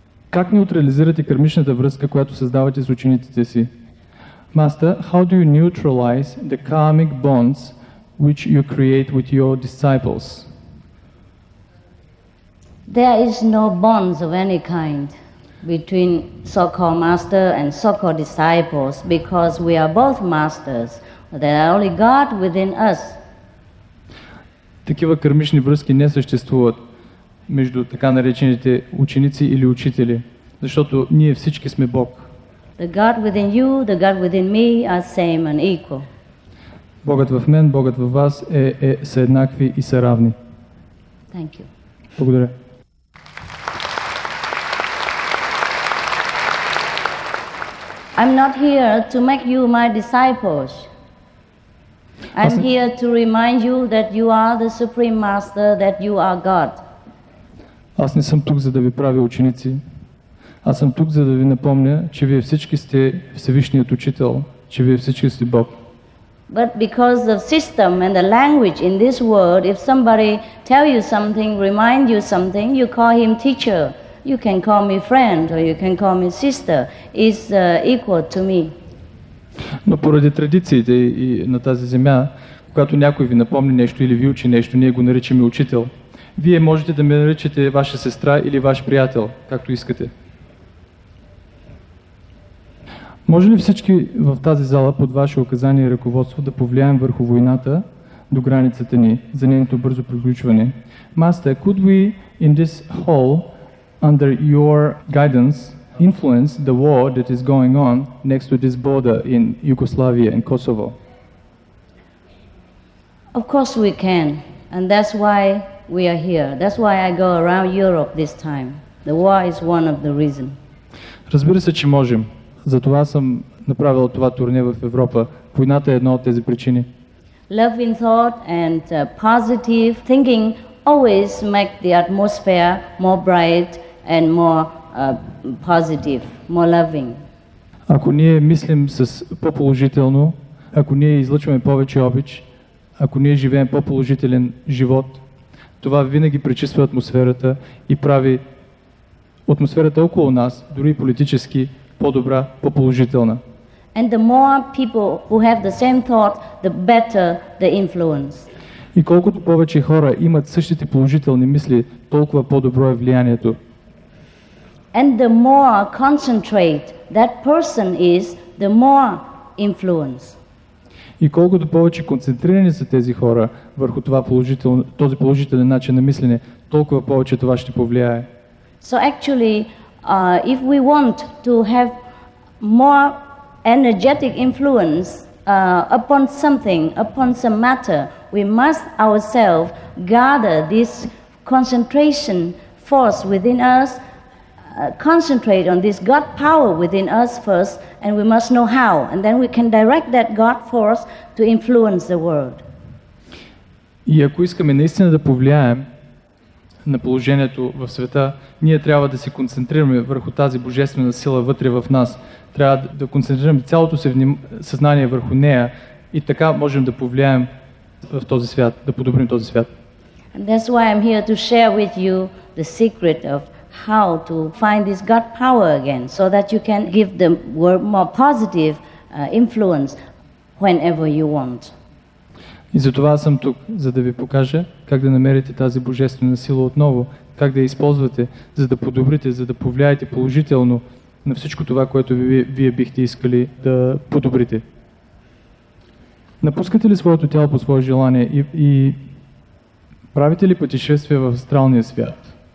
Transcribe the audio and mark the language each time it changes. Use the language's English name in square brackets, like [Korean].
[Bulgarian] Как неутрализирате кармичната връзка, която създавате с учениците си? [English] Master, how do you neutralize the karmic bonds which you create with your disciples? There is no bonds of any kind between so-called master and so-called disciples because we are both masters. There are only God within us. [Bulgarian] Такива кармични връзки не съществуват между така наречените ученици или учители, защото ние всички сме Бог. [English] The God within you, the God within me are same and equal. [Bulgarian] Богът в мен, Богът във вас са еднакви и са равни. [English] Thank you. [Bulgarian] Благодаря. [English] I'm not here to make you my disciples. I'm here to remind you that you are the Supreme Master, that you are God. [Bulgarian] Аз не съм тук, за да ви правя ученици. Аз съм тук, за да ви напомня, че вие всички сте Всевишният Учител, че вие всички сте Бог. [English] But because of system and the language in this world, if somebody tell you something, remind you something, you call him teacher. You can call me friend or you can call me sister. It's equal to me. [Bulgarian] Но поради традициите и на тази земя, когато някой ви напомни нещо или ви учи нещо, ние го наричаме учител. Вие можете да ме наричате ваша сестра или ваш приятел, както искате. Може ли всички в тази зала под ваше указание и ръководство да повлияем върху войната до границата ни за нейното бързо приключване? [English] Master, could we in this hall, under your guidance, influence the war that is going on next to this border in Yugoslavia and Kosovo? Of course we can, and that's why we are here. That's why I go around Europe this time. The war is one of the reasons. [Bulgarian] Разбира се, че можем. Затова съм направил това турне в Европа. Войната е една от тези причини. [English] Love in thought and positive thinking always make the atmosphere more bright and more positive, more loving. [Bulgarian] Ако ние мислим с по-положително, ако ние излъчваме повече обич, ако ние живеем по-положителен живот, това винаги пречиства атмосферата и прави атмосферата около нас, дори политически, по-добра, по-положителна. [English] And the more people who have the same thought, the better the influence. [Bulgarian] И колкото повече хора имат същите положителни мисли, толкова по-добро е влиянието. [English] And the more concentrate that person is, the more influence. [Bulgarian] И колкото повече концентрирани са тези хора върху този положителен начин на мислене, толкова повече това ще повлияе. [English] So actually, if we want to have more energetic influence upon something, upon some matter, we must ourselves gather this concentration force within us, concentrate on this God power within us first, and we must know how, and then we can direct that God force to influence the world. [Bulgarian] И ако искаме наистина да повлияем на положението в света, ние трябва да се концентрираме върху тази божествена сила вътре в нас. Трябва да концентрираме цялото си съзнание върху нея и така можем да повлияем в този свят, да подобрим този свят. [English] And that's why I'm here to share with you the secret of how to find this God power again, so that you can give the world more positive influence whenever you want. [Bulgarian] И затова съм тук, за да ви покажа как да намерите тази божествена сила отново, как да я използвате, за да подобрите, за да повлияете положително на всичко това, което вие бихте искали да подобрите. Напускате ли своето тяло по свое желание и правите ли пътешествия в астралния свят?